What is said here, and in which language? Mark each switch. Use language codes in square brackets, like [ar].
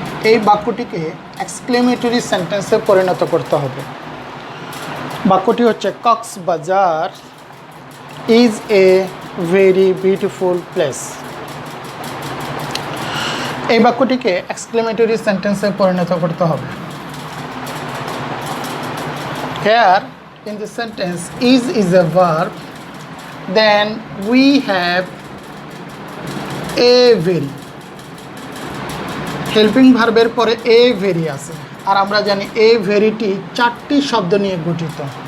[bn] এই বাক্যটিকে এক্সক্লেমেটরি সেন্টেন্সে পরিণত করতে হবে। বাক্যটি হচ্ছে [en] Cox's Bazar is a very beautiful place. [bn] এই বাক্যটিকে এক্সক্লেমেটরি সেন্টেন্সে পরিণত করতে হবে। [en] Here in the sentence is a verb, then we have a very, [bn] helping ভার্বের পরে এ ভেরি আছে, আর আমরা জানি এ ভেরিটি 4টি শব্দ নিয়ে গঠিত।